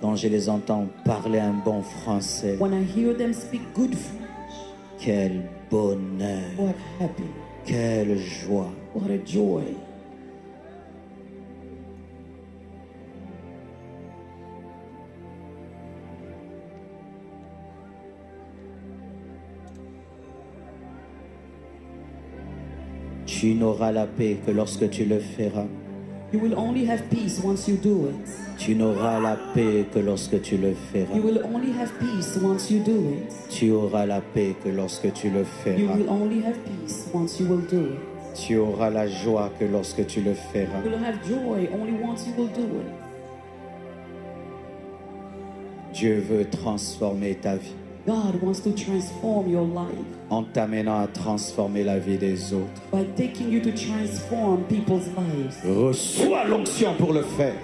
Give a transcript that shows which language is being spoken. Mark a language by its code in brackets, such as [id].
[fr] Quand je les entends parler un bon français, [en] When I hear them speak good French, [fr] quel bonheur, [en] what happiness. [fr] quelle joie. [en] What a joy. [fr] Tu n'auras la paix que lorsque tu le feras. [en] You will only have peace once you do it. [fr] Tu n'auras la paix que lorsque tu le feras. [en] You will only have peace once you do it. [fr] Tu auras la paix que lorsque tu le [en] You [fr] feras. [en] will only have peace once you will do it. [fr] Tu auras la joie que lorsque tu le feras. [en] You will have joy only once you will do it. [fr] Dieu veut transformer ta vie [en] God wants to transform your life [fr] en t'amenant à transformer la vie des autres. [en] by taking you to transform people's lives. [fr] Reçois l'onction pour le faire.